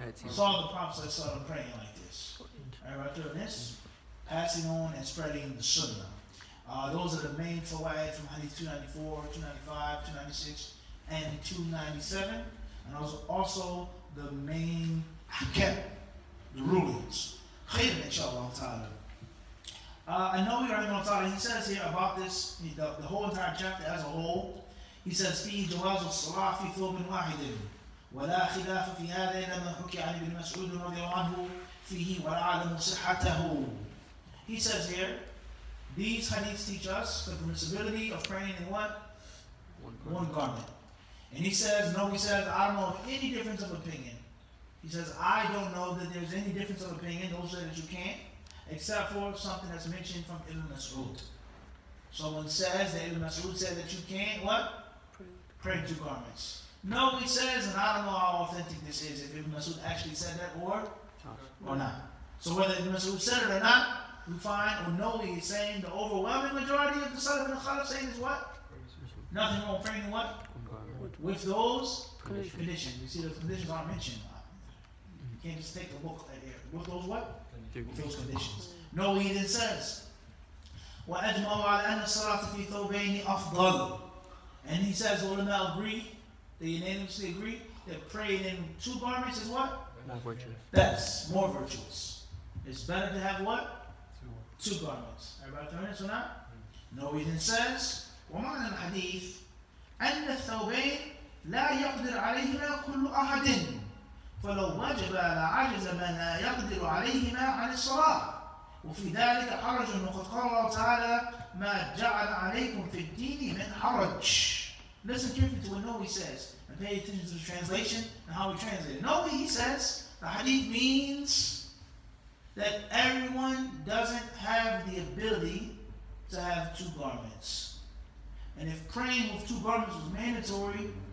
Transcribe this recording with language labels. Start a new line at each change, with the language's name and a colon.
English: Saw the Prophet praying like this. Everybody doing this? Passing on and spreading the sunnah. Those are the main fawaid from Hadith 294, 295, 296, and 297. And those are also the main ahkam, the rulings. Khayr, inshallah ta'ala. An-Nawawi rahimahullah ta'ala, he says here about this, the whole entire chapter as a whole, he says,
Arabic: فيه جواز الصلاة في ثوب واحد ولا خلاف في هذا لما حكي عن ابن مسعود رضي الله عنه فيه ولا أعلم صحته.
English: He says here, these hadiths teach us the permissibility of praying in what? One garment. And he says, no, he says, I don't know of any difference of opinion. He says, I don't know that there's any difference of opinion. Those say that you can't, except for something that's mentioned from Ibn Mas'ud. Someone says that Ibn Mas'ud said that you can't, what? Pray in two garments. No, he says, and I don't know how authentic this is, if Ibn Mas'ud actually said that or not. So whether Ibn Mas'ud said it or not, we find, or no, he is saying the overwhelming majority of the Salaf and the Khalaf saying is what? Nothing wrong praying what? With those conditions. You see, the conditions aren't mentioned. You can't just take a look at it. With those what? With those conditions. No, he then says,
Arabic: وَأَجْمَعُوا عَلَى أَنَّ الصَّلَاةَ فِي ثَوْبَيْنِ أَفْضَلُ.
English: And he says, ulama agree, they unanimously agree, that praying in two garments is what? More virtuous. That's more virtuous. It's better to have what? Two garments. Everybody turn this or not? No, he then says,
Arabic: وَمَعْنَى الْحَدِيثِ أَنَّ الثَّوْبَيْنِ لَا يَقْدِرْ عَلَيْهِمَا كُلُّ أَحَدٍ فَلَوْ وَجَبَ لَعَجَزَ مَنْ لَا يَقْدِرُ عَلَيْهِمَا عَنِ الصَّلَاةِ وفي ذلك حرج وقد قال الله تعالى ما جعل عليكم في الدين من حرج.
English: Listen carefully to what Nawawi says and pay attention to the translation and how we translate it. Nawawi, he says the hadith means that everyone doesn't have the ability to have two garments. And if praying with two garments was mandatory,